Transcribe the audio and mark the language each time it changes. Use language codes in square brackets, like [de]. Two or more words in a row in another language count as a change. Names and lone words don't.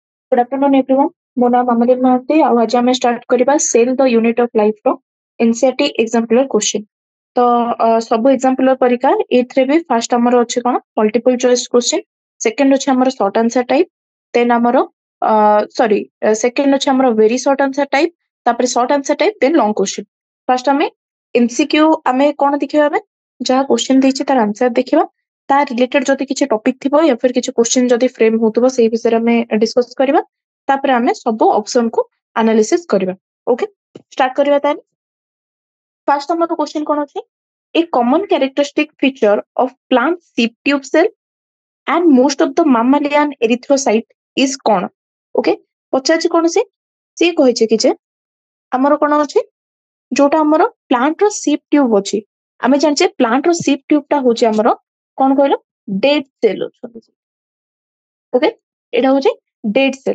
[en] Good afternoon, everyone. [or] ମୋ ନାଁ ମାମଲିନ ମହାନ୍ତି ଆଉ ଆଜି ଆମେ ଷ୍ଟାର୍ଟ କରିବା ସେଲ୍ ଦ ୟୁନିଟ୍ ଅଫ ଲାଇଫ ର ଏନସିଆରଟି [en] exemplar question. [or] ତ ସବୁ ଏକ୍ସାମ୍ପଲର ପରିକା ଏଥିରେ ବି ଫାର୍ଷ୍ଟ ଆମର ଅଛି କଣ [en] multiple choice question, [or] ସେକେଣ୍ଡ ଅଛି ଆମର [en] short answer type, [or] ଦେନ୍ ଆମର ସରି ସେକେଣ୍ଡ ଅଛି ଆମର [en] very short answer type, [or] ତାପରେ [en] short answer type, then long question. [or] ଫାର୍ଷ୍ଟ ଆମେ ଏମସିକ୍ୟୁ ଆମେ କଣ ଦେଖିବା, ଆମେ ଯାହା କ୍ୱେଶ୍ଚିନ୍ ଦେଇଛି ତାର ଆନ୍ସର ଦେଖିବା, ତା ରିଲେଟେଡ ଯଦି କିଛି ଟପିକ ଥିବ [hi] या फिर [or] କିଛି କ୍ୱେଶ୍ଚିନ୍ ଯଦି ଫ୍ରେମ ହଉଥିବ ସେଇ ବିଷୟରେ ଆମେ ଡିସ୍କସ କରିବା, ତାପରେ ଆମେ ସବୁ ଅପସନ କୁ ଆନାଲିସିସ୍ କରିବା। [en] ଓକେ, [or] ଷ୍ଟାର୍ଟ କରିବା ତାହେଲେ। ଫାର୍ଷ୍ଟ ଆମର କ୍ୱେଶ୍ଚିନ୍ କଣ ଅଛି, [en] a common characteristic feature of plant sieve tube cell and most of the mammalian erythrocyte is କଣ? [or] ଓକେ, ପଚାରିଛି କଣ ସେ କହିଛି କି ଯେ ଆମର କଣ ଅଛି, ଯୋଉଟା ଆମର ପ୍ଲାଣ୍ଟ ର [en] sieve tube [or] ଅଛି, ଆମେ ଜାଣିଛେ ପ୍ଲାଣ୍ଟ ର [en] sieve tube [or] ଟା ହଉଛି ଆମର କଣ କହିଲ, [en] dead cell [or] ଅଛନ୍ତି। ଓକେ, ଏଇଟା ହଉଛି [en] dead cell.